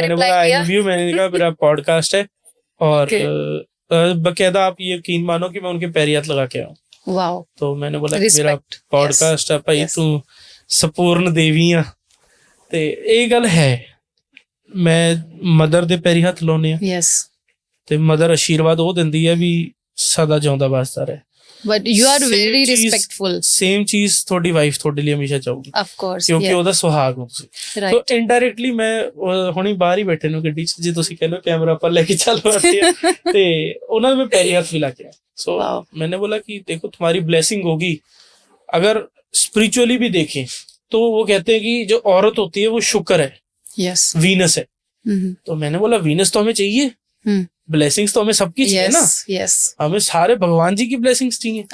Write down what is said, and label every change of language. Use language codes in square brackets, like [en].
[hi] मैंने बोला [en] I love you, [hi] मैंने कहा मेरा पॉडकास्ट है और बकायदा आप ये यकीन मानो कि मैं उनके पैरी हाथ लगा के आऊँ। वाओ। तो मैंने बोला मेरा पॉडकास्ट है भाई, [pa] तू संपूर्ण देवी आ ते ये गल है, मैं मदर दे पैरी हाथ लाउने। [en] Yes. [pa] ਤੇ ਮਦਰ ਆਸ਼ੀਰਵਾਦ ਉਹ ਦਿੰਦੀ ਹੈ ਵੀ ਸਦਾ ਜਿਉਂਦਾ ਵਸਦਾ ਰਹੇ। [en] But you are very respectful. [pa] Same ਚੀਜ਼ ਤੁਹਾਡੀ ਵਾਈਫ ਤੁਹਾਡੇ ਲਈ ਹਮੇਸ਼ਾ ਚਾਹੂਗੀ, [en] of course, [pa] ਕਿਉਂਕਿ ਉਹਦਾ ਸੁਹਾਗ ਹੋ ਤੁਸੀਂ। ਤਾਂ ਇਨਡਾਇਰੈਕਟਲੀ ਮੈਂ ਹੁਣੀ ਬਾਹਰ ਹੀ ਬੈਠੇ ਨੂੰ ਗੱਡੀ 'ਚ, ਜੇ ਤੁਸੀਂ ਕਹਿੰਦੇ ਕੈਮਰਾ ਪਰ ਲੈ ਕੇ ਚੱਲ ਵੜਦੇ ਆ ਤੇ ਉਹਨਾਂ ਨੇ ਪੈਰੀ ਹੱਥ ਵੀ ਲਾ ਕੇ। [hi] सो मैंने बोला कि देखो तुम्हारी ब्लेसिंग होगी। अगर स्पिरिचुअली भी देखें तो वो कहते हैं कि जो औरत होती है वो शुक्र है, [en] yes, [hi] वीनस है। तो मैंने बोला वीनस तो हमें चाहिए, ब्लेसिंग्स तो हमें सबकी चाहिए ना। [en] yes, [hi] हमें सारे भगवान जी की ब्लेसिंग्स चाहिए।